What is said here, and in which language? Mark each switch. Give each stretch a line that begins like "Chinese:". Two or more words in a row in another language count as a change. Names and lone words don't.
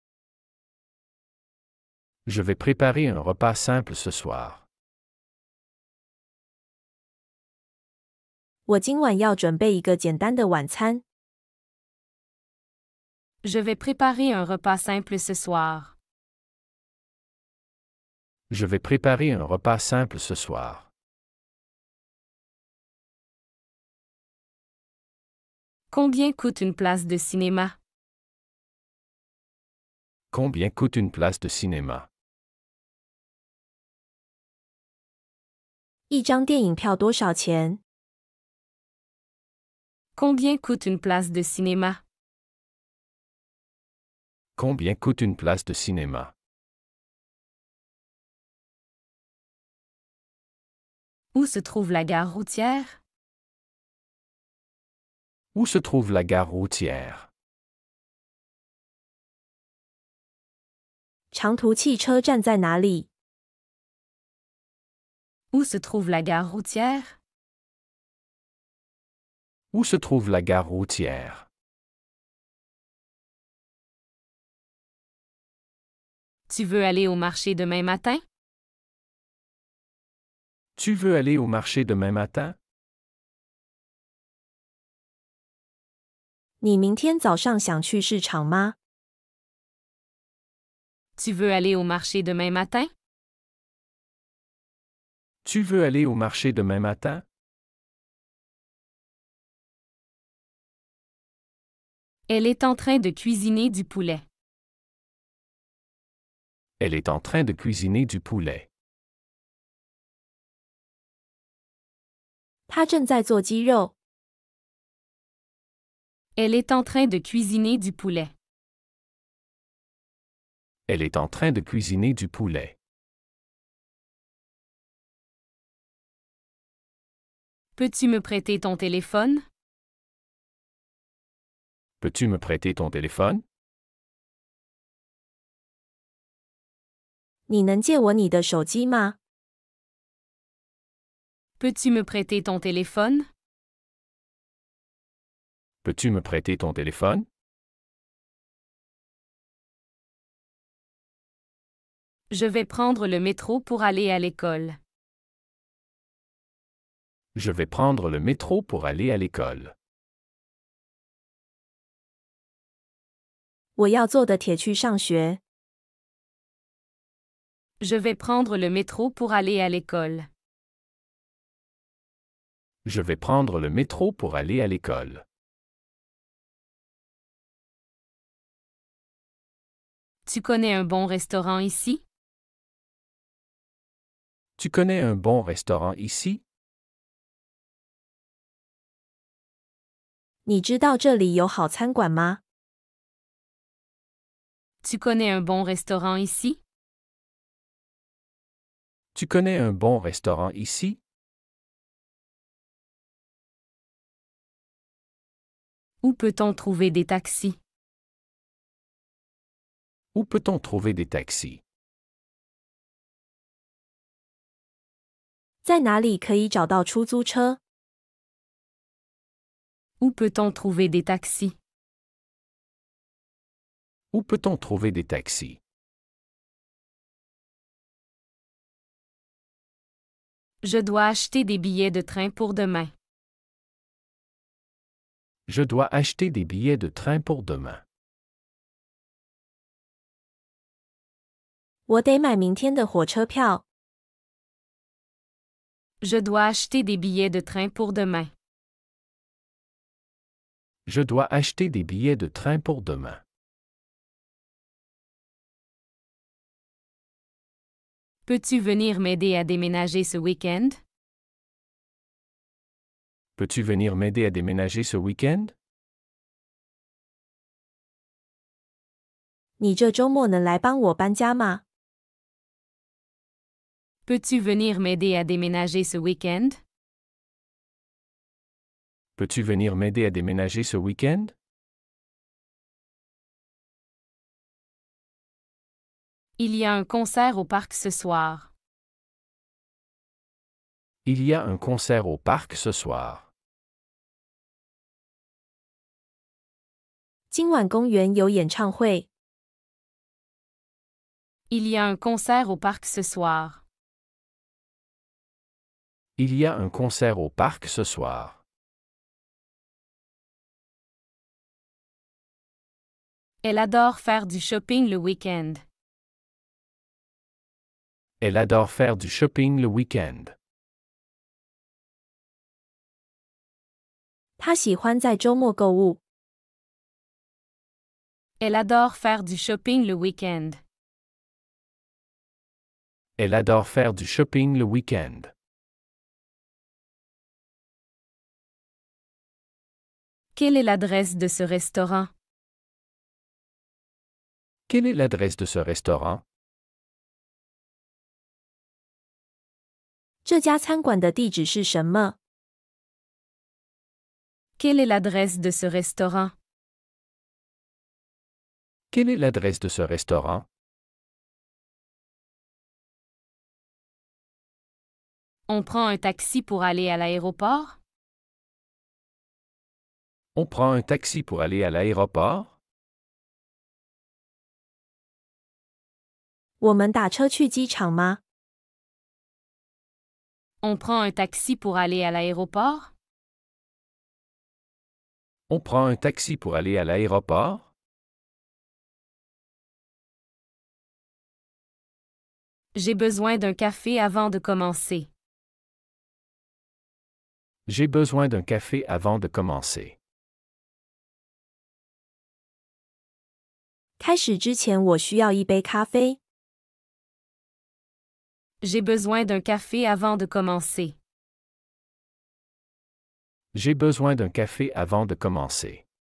French: Je vais préparer un repas simple ce soir.
Chinese: 我今晚要准备一个简单的晚餐。
French: Je vais préparer un repas simple ce soir. Je vais préparer un repas simple ce soir. Combien coûte une place de cinéma? Combien coûte une place de cinéma?
Chinese: 一张电影票多少钱？
French: Combien coûte une place de cinéma? Combien coûte une place de cinéma? Où se trouve la gare routière? Où se trouve la gare routière?
Chinese: 长途汽车站在哪里？
French: Où se trouve la gare routière? Où se trouve la gare routière? Tu veux aller au marché demain matin? Tu veux aller au marché demain matin?
Chinese: 你明天早上想去市场吗？
French: Tu veux aller au marché demain matin? Tu veux aller au marché demain matin? Elle est en train de cuisiner du poulet. Elle est en train de cuisiner du poulet.
Chinese: 他正在做鸡肉。
French: Elle est en train de cuisiner du poulet. Elle est en train de cuisiner du poulet. Peux-tu me prêter ton téléphone? Peux-tu me prêter ton téléphone?
Chinese: 你能借我你的手机吗？
French: Peux-tu me prêter ton téléphone? Peux-tu me prêter ton téléphone? Je vais prendre le métro pour aller à l'école. Je vais prendre le métro pour aller à l'école.
Chinese: 我要坐的铁去上学。
French: Je vais prendre le métro pour aller à l'école. Je vais prendre le métro pour aller à l'école. Tu connais un bon restaurant ici? Tu connais un bon restaurant ici?
Chinese: 你知道这里有好餐馆吗？
French: Tu connais un bon restaurant ici? Tu connais un bon restaurant ici? Où peut-on trouver des taxis? Où peut-on trouver des taxis?
Chinese: 在哪里可以找到出租车？
French: Où peut-on trouver des taxis? Où peut-on trouver des taxis? Je dois acheter des billets de train pour demain. Je dois acheter des billets de train pour demain.
Chinese: 我得买明天的火车票。
French: Je dois acheter des billets de train pour demain. Je dois acheter des billets de train pour demain. Peux-tu venir m'aider à déménager ce week-end? Peux-tu venir m'aider à déménager ce week-end?
Chinese: 你这周末能来帮我搬家吗？
French: Peux-tu venir m'aider à déménager ce week-end? Peux-tu venir m'aider à déménager ce week-end? Il y a un concert au parc ce soir. Il y a un concert au parc ce soir.
Chinese: 今晚公园有演唱会。
French: Il y a un concert au parc ce soir. Il y a un concert au parc ce soir. Elle adore faire du shopping le week-end. Elle adore faire du shopping le week-end.
Chinese: 他喜欢在周末购物。
French: Elle adore faire du shopping le week-end. Elle adore faire du shopping le week-end. Quelle est l'adresse de ce restaurant? Quelle est l'adresse de ce restaurant?
Chinese: 这家餐馆的地址是什么？
French: Quelle est l'adresse de ce restaurant? Quelle est l'adresse de ce restaurant? On prend un taxi pour aller à l'aéroport? On prend un taxi pour aller à l'aéroport?
Chinese: 我们打车去机场吗？
French: On prend un taxi pour aller à l'aéroport? On prend un taxi pour aller à l'aéroport? J'ai besoin d'un café avant de commencer. J'ai besoin d'un café avant de commencer.
Chinese: 开始之前我需要一杯咖啡。
French: J'ai besoin d'un café avant de commencer. J'ai besoin d'un café avant de commencer.